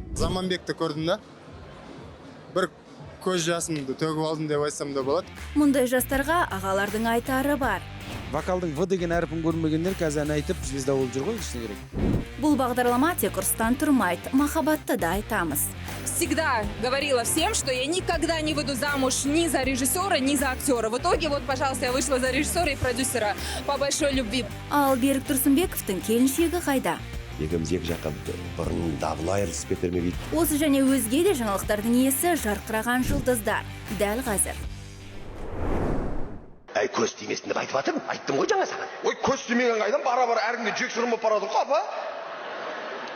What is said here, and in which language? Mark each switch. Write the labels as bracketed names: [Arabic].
[Kazakh] Заманбекті көрдім да, бір көз жасымды төгіп алдым деп айтсам да болады. Мұндай жастарға ағалардың айтары бар. Вокалдың В деген әрпін көрмегендер қазір ән айтып звезда болып жүр ғой, ішіне керек. Бұл бағдарлама тек ұрыстан тұрмайды, махаббатты да айтамыз. [Russian] Всегда говорила всем, что я никогда не выйду замуж ни за режиссера, ни за актера. В итоге, вот, пожалуйста, я вышла за режиссера и продюсера по большой любви. [Kazakh] Ал Берік Тұрсынбековтың келіншегі қайда? Екеуміз екі жаққа бұрын дабыл айырылысып кетер ме дейді. Осы және өзге де жаңалықтардың иесі жарқыраған жұлдыздар. Дәл қазір. Әй, көз тимесін деп айтып атырмын, айттым ғой жаңа саған. Ой, көз тимеген қайдан бара-бара әркімде жексұрын болып барады ғой, апа.